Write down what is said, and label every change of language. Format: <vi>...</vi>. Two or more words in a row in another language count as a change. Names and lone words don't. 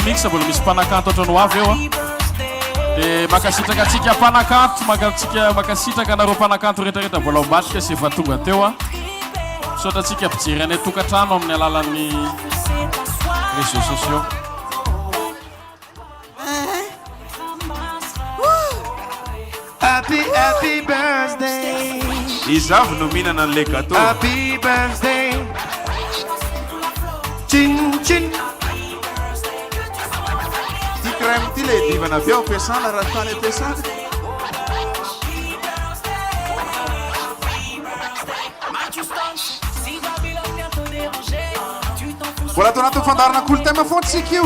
<mg>mix mbola misy mpanakanto ohatrany ho avy eo dia makasitraka atsika mpanakanto makasitraka anareo mpanakanto rehetrarehetra mbola ombatrika sy efa tonga teo sotra atsika ampijery any tokantrano amin'ny alalan'ny</mg> <fr>réseaux sociaux.</fr> <en>Happy birthday.</en> <mg>Izy avy no mihinana an'ilay gâteau.</mg> <en>Happy birthday. Ching ching.</en> <mg>Ty crème ty le divana avy ao ampiasana raha tany ampiasana. Mbola atao anatin'ny fandarana kolotema foana tsika io.</mg>